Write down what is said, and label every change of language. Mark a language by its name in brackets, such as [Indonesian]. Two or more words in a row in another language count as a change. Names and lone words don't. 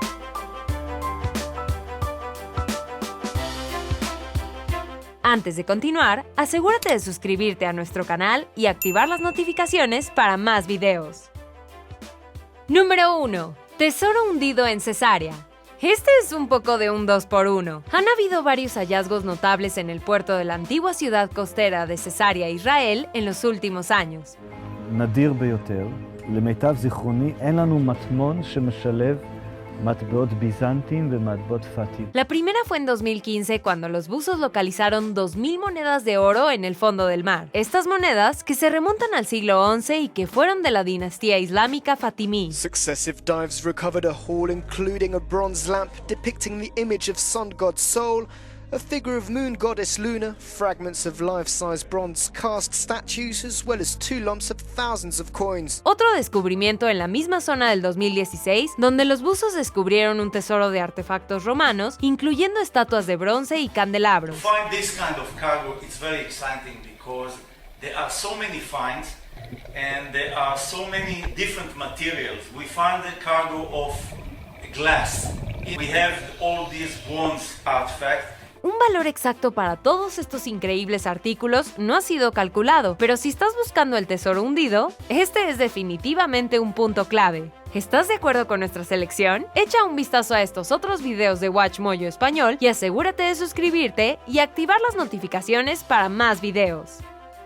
[Spanish] Antes de continuar, asegúrate de suscribirte a nuestro canal y activar las notificaciones para más videos. Número 1. Tesoro hundido en Cesarea. Este es un poco de un 2x1. Han habido varios hallazgos notables en el puerto de la antigua ciudad costera de Cesarea, Israel, en los últimos años. [Hebrew] נדיר ביותר, למיטב זיכרוני, אין לנו מטמון שמשלב מטבעות ביזנטיים ומטבעות פאטיים. [Spanish] La primera fue en 2015 cuando los buzos localizaron 2.000 monedas de oro en el fondo del mar. Estas monedas, que se remontan al siglo XI y que fueron de la dinastía islámica fatimí. [English] Successive dives recovered a haul including a bronze lamp depicting the image of sun god Sol, a figure of moon goddess Luna, fragments of life-size bronze cast statues, as well as 2 lumps of thousands of coins. [Spanish] Otro descubrimiento en la misma zona del 2016, donde los buzos descubrieron un tesoro de artefactos romanos, incluyendo estatuas de bronce y candelabros. [English] To find this kind of cargo, it's very exciting because there are so many finds and there are so many different materials. We find the cargo of glass. We have all these bronze artifacts. [Spanish] Un valor exacto para todos estos increíbles artículos no ha sido calculado, pero si estás buscando el tesoro hundido, este es definitivamente un punto clave. ¿Estás de acuerdo con nuestra selección? Echa un vistazo a estos otros videos de WatchMojo Español y asegúrate de suscribirte y activar las notificaciones para más videos.